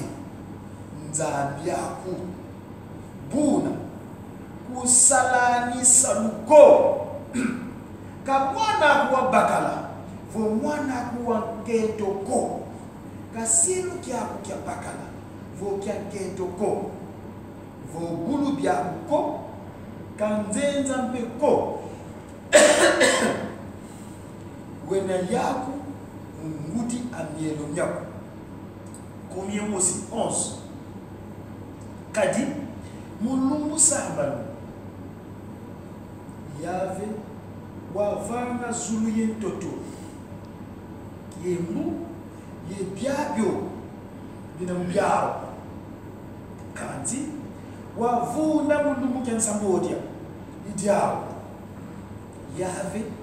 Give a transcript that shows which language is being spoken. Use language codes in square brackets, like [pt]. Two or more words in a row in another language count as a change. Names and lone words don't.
[kg] nzambi yaku buna kusalani saluko kabwana kuwa bakala vo mwana kuwa nkentoko kasilu kyaku kya bakala vo kya nkentoko vo bulu byakuko kanzenza mpeko wena yaku nguti amielo nyako [fr] combien aussi [kg] 11 kadi mulungu sambanu yave wavanga zulu yentoto yemu yebyabyo bina mbyao kanzi wavuna mulungu kyansambodia idyao yave